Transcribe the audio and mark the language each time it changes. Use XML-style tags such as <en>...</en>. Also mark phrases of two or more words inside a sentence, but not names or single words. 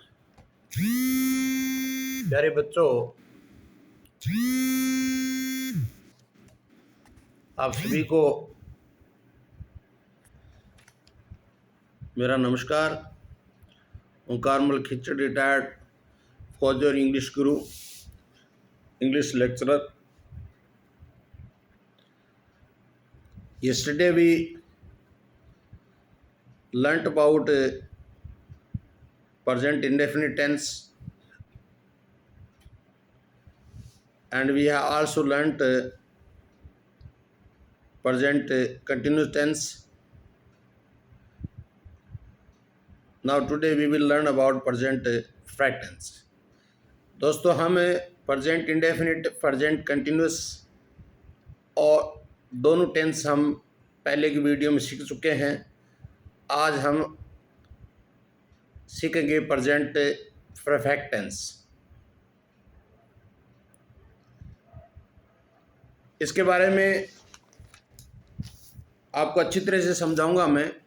<hi>प्यारे बच्चों, आप सभी को मेरा नमस्कार। ओंकारमल खिचड़, रिटायर्ड फौजी और इंग्लिश गुरु,</hi> <en>English lecturer. Yesterday we learnt about present indefinite tense, and we have also learnt present continuous tense. Now today we will learn about present perfect tense.</en> <hi>दोस्तों, हम</hi> <en>present indefinite, present continuous</en> <hi>और दोनों टेंस हम पहले की वीडियो में सीख चुके हैं। आज हम सीखेंगे</hi> <en>present perfect tense.</en> <hi>इसके बारे में आपको अच्छी तरह से समझाऊंगा मैं।</hi>